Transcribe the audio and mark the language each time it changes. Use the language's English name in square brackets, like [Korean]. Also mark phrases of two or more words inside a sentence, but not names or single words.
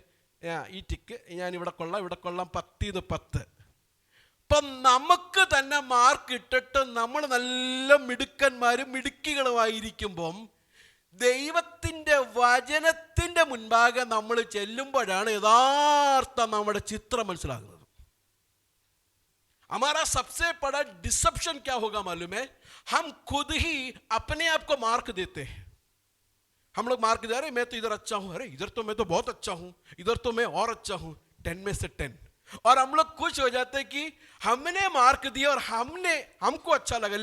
[Malayalam] ഈ ടിക്ക് ഞാനിവിടെ കൊള്ളാം, ഇവിടെ കൊള്ളാം, 10/10. അപ്പം നമുക്ക് തന്നെ മാർക്ക് ഇട്ടിട്ട് നമ്മൾ നല്ല മിടുക്കന്മാരും മിടുക്കികളുമായിരിക്കുമ്പം ദൈവത്തിൻ്റെ വചനത്തിൻ്റെ മുൻപാകെ നമ്മൾ ചെല്ലുമ്പോഴാണ് യഥാർത്ഥ നമ്മുടെ ചിത്രം മനസ്സിലാകുന്നത്. [Hindi] हमारा सबसे बड़ा डिसेप्शन क्या होगा मालूम है? हम खुद ही अपने आप को मार्क देते हैं. हम लोग मार्क दे रहे, मैं तो इधर अच्छा हूं, अरे इधर तो मैं तो बहुत अच्छा हूं, इधर तो मैं और अच्छा हूं, 10 में से 10. और हम लोग खुश हो जाते हैं कि हमने मार्क दिया और हमको अच्छा लगा.